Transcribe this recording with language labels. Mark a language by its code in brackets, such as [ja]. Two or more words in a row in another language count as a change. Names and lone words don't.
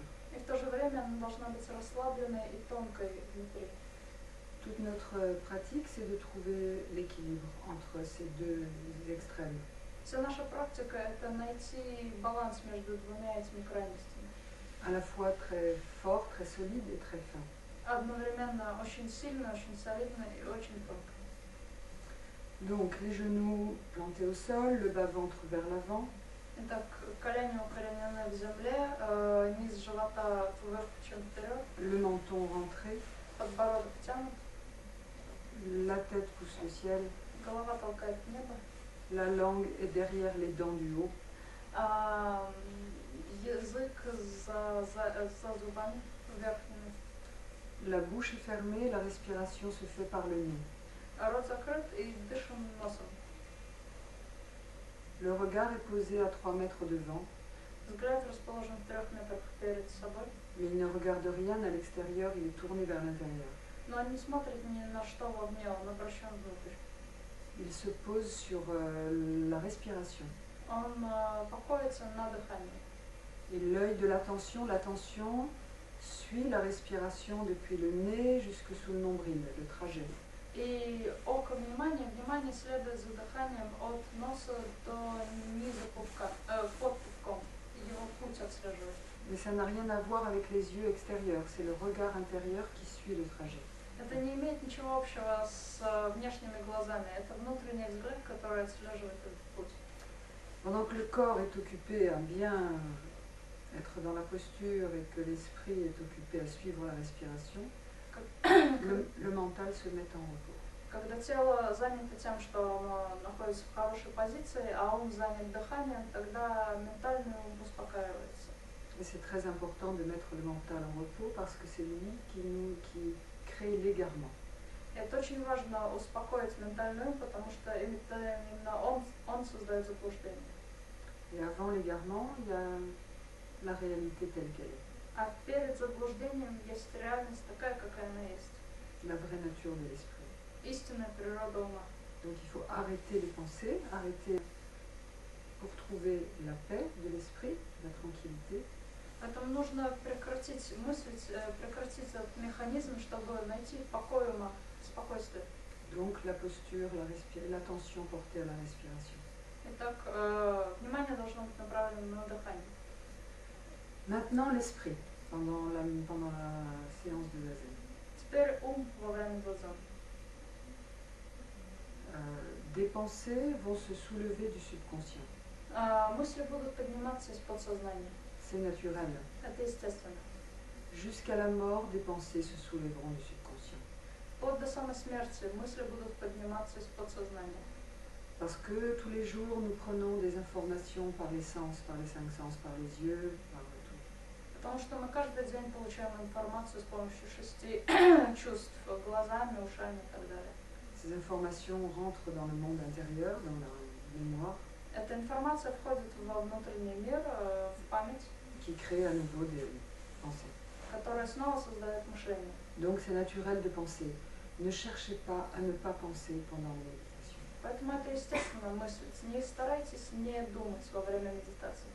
[ru] И в то же время она должна быть расслабленной и тонкой внутри. [fr] Toute notre pratique, c'est de trouver l'équilibre entre ces deux extrêmes. [ru] Вся наша практика – это найти баланс между двумя этими крайностями. [fr] À la fois très fort, très solide et très fin. [ru] Одновременно очень сильно, очень солидно и очень тонко. [fr] Donc les genoux plantés au sol, le bas-ventre vers l'avant. [ru] Итак, колени укоренены в земле, низ живота вверх, чем вперед. [fr] Le menton rentré. [ru] Подбородок тянут. [fr] La tête pousse le ciel. [ru] Голова толкает небо. [fr] La langue est derrière les dents du haut. [ru] Язык за зубами верхними. [fr] La bouche est fermée, la respiration se fait par le nez. [ru] Рот закрыт и дышим носом. [fr] Le regard est posé à 3 mètres devant. [ru] Взгляд расположен в 3 метрах перед собой. [fr] Mais il ne regarde rien à l'extérieur, il est tourné vers l'intérieur. [ru] Но он не смотрит ни на что вовне, он обращен внутрь. [fr] Il se pose sur la respiration. [ru] Он покоится на дыхании. [fr] Et l'œil de l'attention suit la respiration depuis le nez jusque sous le nombril, le trajet. [ru] И око внимание следует за дыханием от носа до низа пупка, под пупком. Его путь отслеживает. [fr] Mais ça n'a rien à voir avec les yeux extérieurs, c'est le regard intérieur qui suit le trajet. [ru] Это не имеет ничего общего с внешними глазами. Это внутренний взгляд, который отслеживает этот путь. [fr] Pendant que le corps est occupé à bien être dans la posture et que l'esprit est occupé à suivre la respiration, le mental se met en repos. [ru] Когда тело занято тем, что оно находится в хорошей позиции, а ум занят дыханием, тогда ментальный ум успокаивается. [fr] Et c'est très important de mettre le mental en repos parce que c'est lui qui crée l'égarement. [ru] Это очень важно успокоить ментальный ум, потому что именно он создает заблуждение. [fr] Et avant l'égarement, il y a la réalité telle qu'elle est. [ru] А перед заблуждением есть реальность такая, какая она есть. [fr] La vraie nature de l'esprit. [ru] Истинная природа ума. [fr] Donc il faut arrêter les pensées, arrêter pour trouver la paix de l'esprit, la tranquillité, [ru] Поэтому нужно прекратить мыслить, прекратить этот механизм, чтобы найти покой ума, спокойствие. [fr] donc la posture, l'attention portée à la respiration. [ru] Итак, внимание должно быть направлено на дыхание. [fr] Maintenant l'esprit, pendant la séance de zazen. [ru] Теперь ум во время дзен. [fr] Des pensées vont se soulever du subconscient. [ru] Мысли будут подниматься из подсознания. [fr] C'est naturel. [ru] Это естественно. [fr] Jusqu'à la mort, des pensées se soulèveront du subconscient. [ru] Вплоть до самой смерти мысли будут подниматься из подсознания. [fr] Parce que tous les jours, nous prenons des informations par les sens, par les 5 sens, par les yeux, par tout. [ru] Потому что мы каждый день получаем информацию с помощью 6 чувств, глазами, ушами и так далее. [fr] Ces informations rentrent dans le monde intérieur, dans la mémoire. [ru] Эта информация входит во внутренний мир, в память, [fr] qui crée à nouveau des pensées. [ru] которая снова создает мышление. [fr] Donc c'est naturel de penser. Ne cherchez pas à ne pas penser pendant la méditation. [ru] Поэтому это естественно мыслить. Не старайтесь не думать во время медитации.